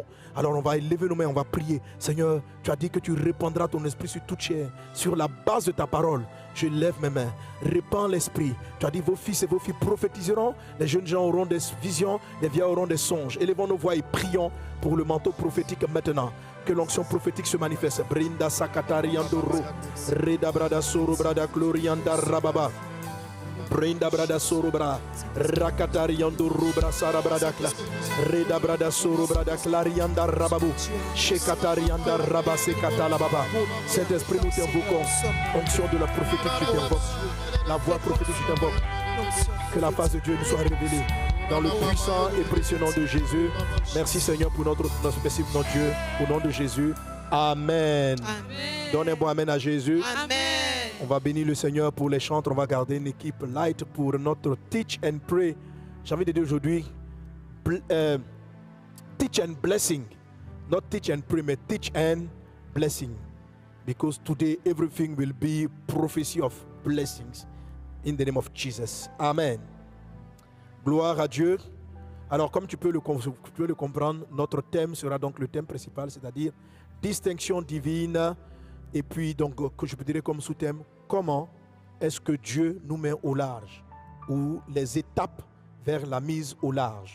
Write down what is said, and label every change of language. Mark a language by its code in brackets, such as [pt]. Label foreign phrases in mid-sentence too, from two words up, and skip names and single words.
[fr] Alors on va élever nos mains, on va prier. Seigneur, tu as dit que tu répandras ton esprit sur toute chair. Sur la base de ta parole, je lève mes mains, répands l'esprit. Tu as dit vos fils et vos filles prophétiseront, les jeunes gens auront des visions, les vieux auront des songes. Élevons nos voix et prions pour le manteau prophétique maintenant. Que l'onction prophétique se manifeste. Brinda sakatari andoro, reda brada soro brada glorianda rababa. Brinda brada soro bra, rakatari andoro bra sara brada kla, reda brada soro brada clarianda rababu, shekatari anda rabase katala baba. Saint-Esprit, nous t'invoquons. Onction de la prophétique, je t'invoque. La voix prophétique, je t'invoque. Que la face de Dieu nous soit révélée. Dans le puissant et précieux nom de Jésus. Merci Seigneur pour notre spécifique nom de Dieu. Au nom de Jésus. Amen. Amen. Donnez un bon amen à Jésus. Amen. On va bénir le Seigneur pour les chantres. On va garder une équipe light pour notre [en] Teach and Pray. [fr] J'ai envie de dire aujourd'hui [en] Teach and Blessing. Not Teach and Pray, mais Teach and Blessing. Because today everything will be prophecy of blessings. In the name of Jesus. [fr] Amen. Gloire à Dieu. Alors, comme tu peux le comprendre, notre thème sera donc le thème principal, c'est-à-dire distinction divine. Et puis, donc, que je peux dire comme sous-thème, comment est-ce que Dieu nous met au large, ou les étapes vers la mise au large.